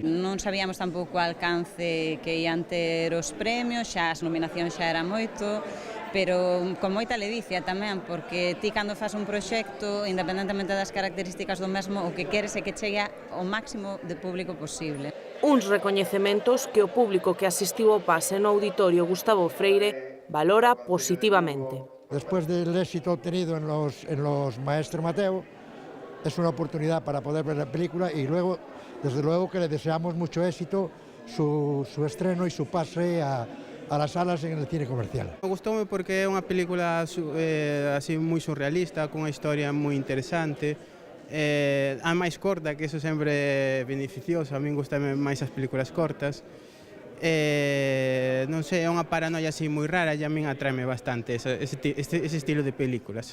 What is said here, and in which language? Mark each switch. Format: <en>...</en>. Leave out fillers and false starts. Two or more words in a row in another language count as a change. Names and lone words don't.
<gl>Non sabíamos tampouco o alcance que ian ter os premios, xa as nominacións xa era moito, pero con moita ledicia tamén, porque ti cando fas un proxecto, independentemente das características do mesmo, o que queres é que chegue ao máximo de público posible. Uns recoñecementos que o público que asistiu ao pase no Auditorio Gustavo Freire valora positivamente.</gl> <es>Después del éxito obtenido en los Maestro Mateo, es una oportunidad para poder ver la película y luego, desde luego, que le deseamos mucho éxito su estreno y su pase a las salas en el cine comercial.</es> <gl>Me gustoume porque é unha película así moi surrealista, con unha historia moi interesante, a máis corta, que eso sempre é beneficioso, a min gustame máis as películas cortas. Non sei, é unha paranoia así moi rara e a min atraeme bastante ese estilo de películas.</gl>